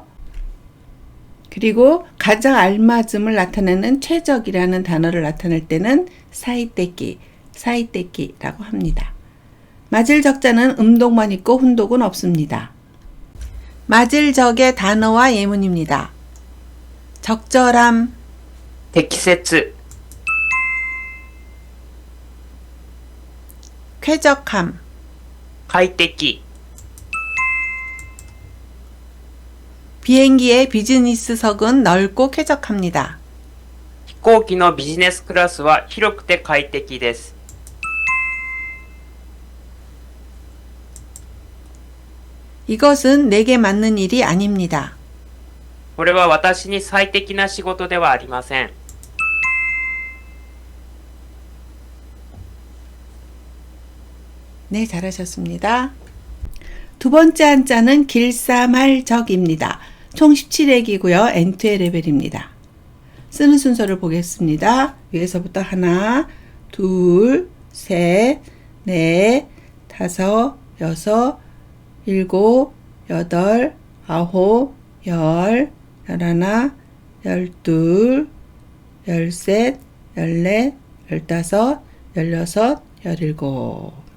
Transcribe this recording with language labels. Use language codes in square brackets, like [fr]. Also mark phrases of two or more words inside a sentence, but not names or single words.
[ko] 그리고 가장 알맞음을 나타내는 최적이라는 단어를 나타낼 때는 사이데끼라고 합니다. 맞을 적자는 음독만 있고 훈독은 없습니다. 맞을 적의 단어와 예문입니다. 적절함, [ja] 適切 [ko] 쾌적함, [ja] 快適 [ko] 비행기의 비즈니스석은 넓고 쾌적합니다. [ja] 飛行機のビジネスクラスは広くて快適です。 [ko] 이것은 내게 맞는 일이 아닙니다. [ja] これは私に最適な仕事ではありません。 [ko] 네, 잘하셨습니다. 두 번째 한자는 길사말적입니다. 총 17획이고요. N2의 레벨입니다. 쓰는 순서를 보겠습니다. 위에서부터 하나, 둘, 셋, 넷, 다섯, 여섯, 일곱, 여덟, 아홉, 열, 열하나, 열둘, 열셋, 열넷, 열다섯, 열여섯, 열일곱.